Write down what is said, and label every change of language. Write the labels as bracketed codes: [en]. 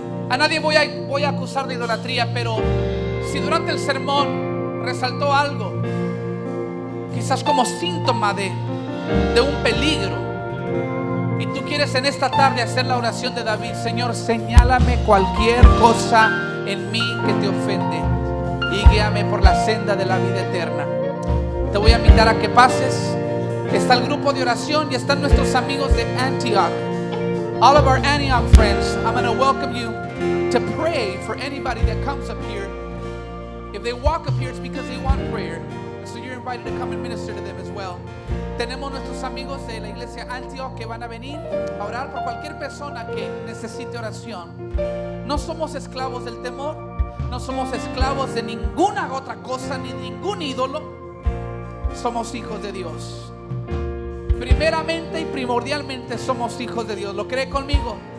[es] A nadie voy a acusar de idolatría, pero si durante el sermón resaltó algo, quizás como síntoma de un peligro, y tú quieres en esta tarde hacer la oración de David: Señor, señálame cualquier cosa en mí que te ofende y guíame por la senda de la vida eterna. Te voy a invitar a que pases. Está el grupo de oración y están nuestros amigos de Antioch. [en] All of our Antioch friends, I'm going to welcome you to pray for anybody that comes up here. If they walk up here, it's because they want prayer. So you're invited to come and minister to them as well. [es] Tenemos nuestros amigos de la iglesia Antioch que van a venir a orar por cualquier persona que necesite oración. No somos esclavos del temor, no somos esclavos de ninguna otra cosa ni ningún ídolo. Somos hijos de Dios. Primeramente y primordialmente somos hijos de Dios. ¿Lo cree conmigo?